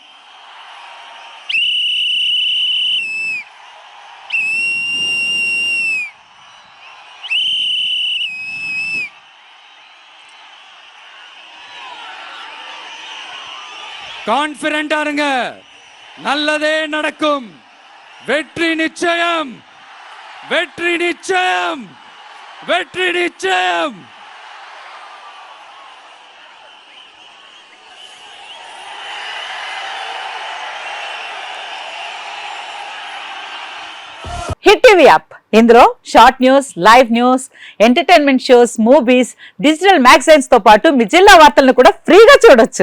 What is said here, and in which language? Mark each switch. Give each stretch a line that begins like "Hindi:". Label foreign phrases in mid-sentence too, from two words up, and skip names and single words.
Tamil: கான்பிடென்டா இருங்க, நல்லதே நடக்கும். வெற்றி நிச்சயம், வெற்றி நிச்சயம், வெற்றி நிச்சயம்.
Telugu: హిట్ టీవీ యాప్ ఇందులో
English: short news, live news, entertainment shows, movies, digital magazines
Telugu: తో పాటు మీ జిల్లా వార్తలను కూడా ఫ్రీగా చూడొచ్చు.